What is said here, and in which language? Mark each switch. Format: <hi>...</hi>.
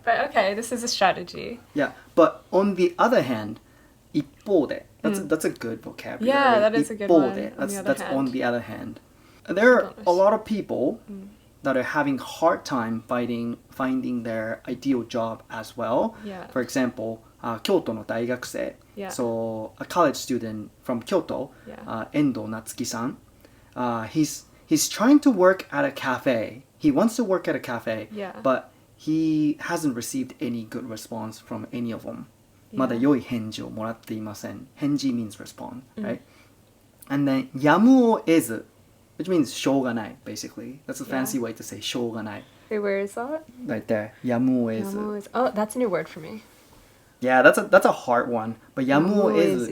<en>But okay, this is a strategy. Yeah, but on the other hand,</en> <ja>一方で.</ja> <en>That's a good vocabulary. Yeah, that is a good one. That's on the other hand. There are a lot of people that are having hard time finding their ideal job as well. Yeah. For example,</en> <ja>京都の大学生. Yeah.</ja> <en>So a college student from Kyoto, 遠藤夏樹さん. He's trying to work at a cafe. He wants to work at a cafe, but he hasn't received any good response from any of them.</en> <ja>まだ良い返事をもらっていません.</ja> <en>返事 means respond, right? And then やむを得ず, which means しょうがない, basically. That's a fancy way to say しょうがない. Wait, where is that? Right there. Yamuezu. Yamuezu. Oh, that's a new word for me. Yeah, that's a hard one. But yamuezu Yamuezu.</en>